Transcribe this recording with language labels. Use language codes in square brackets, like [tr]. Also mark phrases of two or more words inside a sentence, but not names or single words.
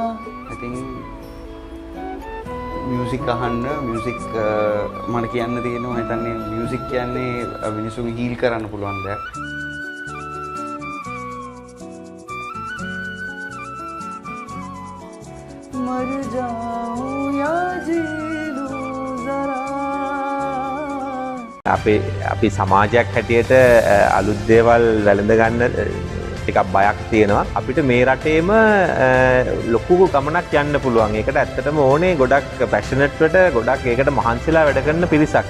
[en] I think [si] මියසික් අහන්න මියසික් මට කියන්න තියෙනවා හිතන්නේ මියසික් කියන්නේ මිනිස්සුන්ගේ හීල් කරන්න පුළුවන් දෙයක්. [hi] मर जाऊं या जी लूं जरा [si] අපි සමාජයක් හැටියට අලුත් දේවල් වැළඳ ගන්න ටිකක් බයක් තියෙනවා. අපිට මේ රටේම ලොකු ගමනක් යන්න පුළුවන්. ඒකට ඇත්තටම ඕනේ ගොඩක් පැෂනට්වට ගොඩක් ඒකට මහන්සිලා වැඩ කරන පිරිසක්.